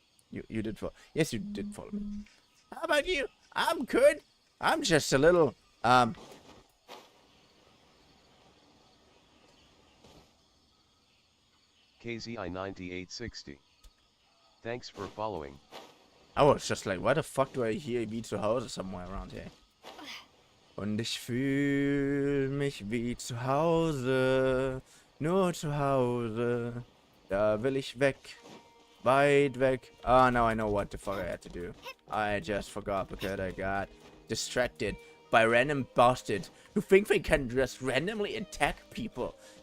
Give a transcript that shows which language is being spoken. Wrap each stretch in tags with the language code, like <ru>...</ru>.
<en>You did follow. Yes, you did follow me. How about you? I'm good. I'm just a little, KZI9860. Thanks for following. I was just like, why the fuck do I hear</en> <de>wie zu Hause</de> <en>somewhere around here?</en> <de>Und ich fühl mich wie zu Hause, nur zu Hause, da will ich weg, weit weg.</de> <en>Oh, now I know what the fuck I had to do. I just forgot because I got distracted by random bastards who think they can just randomly attack people.</en>